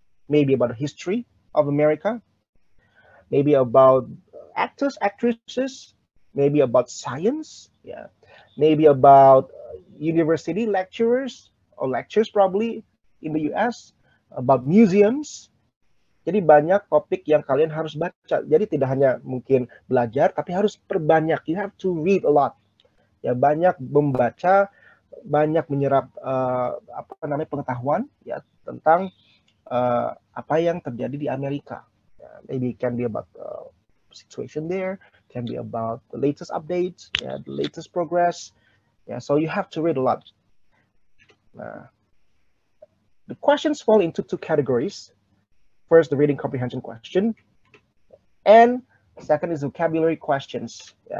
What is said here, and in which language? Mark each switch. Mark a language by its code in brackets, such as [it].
[en] Maybe about the history of America. Maybe about actors, actresses. Maybe about science. Yeah. Maybe about university lecturers or lectures probably in the US. About museums. [id] Jadi banyak topik yang kalian harus baca. Jadi tidak hanya mungkin belajar, tapi harus perbanyak. [en] You have to read a lot. [id] Ya, banyak membaca, banyak menyerap pengetahuan ya tentang apa yang terjadi di Amerika. [en] Maybe it can be about situation there, can be about the latest updates, the latest progress. So you have to read a lot. The questions fall into two categories. First, the reading comprehension question, and second is vocabulary questions.